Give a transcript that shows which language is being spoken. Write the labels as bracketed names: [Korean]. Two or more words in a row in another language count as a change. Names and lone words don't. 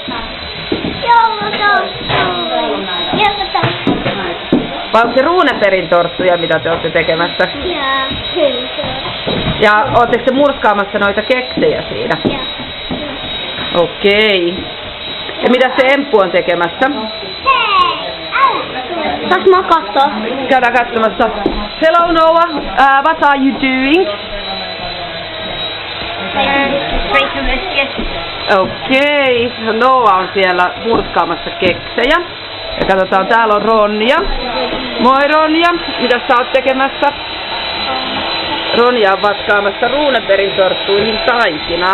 [Finnish] Vai onko se Runebergin torttuja, mitä te olette tekemässä? Ja ootteko te murskaamassa noita keksejä siinä? Okei. Ja mitä se Emppu on tekemässä? Saanko mä katsoa? Käydään katsomassa. [English] Hello Noah, what are you doing? [Finnish] Okei, Noah on siellä murskaamassa keksejä. Ja katsotaan, täällä on Ronja. Moi Ronja, mitä sä oot tekemässä? Ronja on vatkaamassa Runebergin torttuihin taikinaa.